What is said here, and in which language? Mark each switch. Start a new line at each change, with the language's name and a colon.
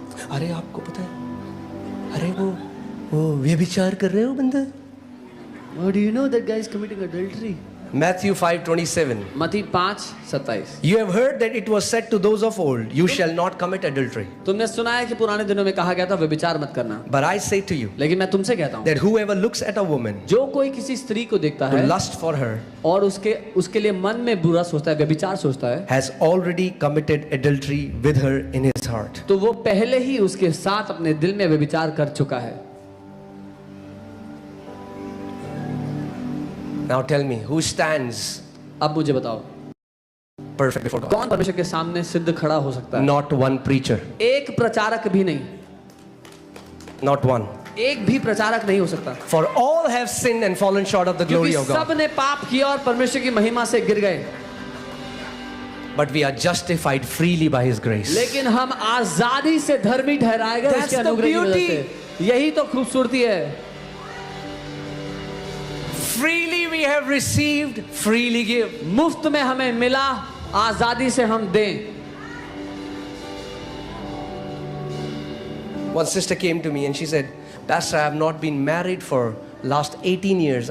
Hindi: अरे आपको पता है, अरे वो व्यभिचार कर रहे हो बंदे।
English: Oh, do you know that guy is committing adultery? Matthew 5:27.
Hindi: मत्ती 5:27।
English: You have heard that it was said to those of old, you shall not commit adultery.
Hindi: तुमने सुना है कि पुराने दिनों में कहा गया था व्यभिचार मत करना,
English: But I say to you
Hindi: लेकिन मैं तुमसे कहता हूँ
English: that whoever looks at a woman
Hindi: जो कोई किसी स्त्री को देखता
English: to
Hindi: है
English: lust for her
Hindi: और उसके लिए मन में बुरा सोचता है, व्यभिचार सोचता है,
English: has already committed adultery with her in his heart.
Hindi: तो वो पहले ही उसके साथ अपने दिल में व्यभिचार कर चुका है।
English: Now tell me, who stands
Hindi: अब मुझे बताओ
English: perfect before God?
Hindi: कौन परमेश्वर के सामने सिद्ध खड़ा हो सकता है?
English: Not one preacher.
Hindi: एक प्रचारक भी नहीं,
English: Not one.
Hindi: एक भी प्रचारक नहीं हो सकता,
English: For all have sinned and fallen short of the
Hindi: क्योंकि
English: glory of God.
Hindi: सब ने पाप किया और परमेश्वर की महिमा से गिर गए,
English: But we are justified freely by His grace.
Hindi: लेकिन हम आजादी से धर्मी ठहराए गए
English: That's
Hindi: उसके
English: the
Hindi: अनुग्रह की वजह
English: beauty.
Hindi: से। यही तो खूबसूरती है।
English: Freely we have received, freely give.
Hindi: मुफ्त में हमें मिला, आजादी से हम दें।
English: One sister came to me and she said, Pastor, I have not been married for last 18 years.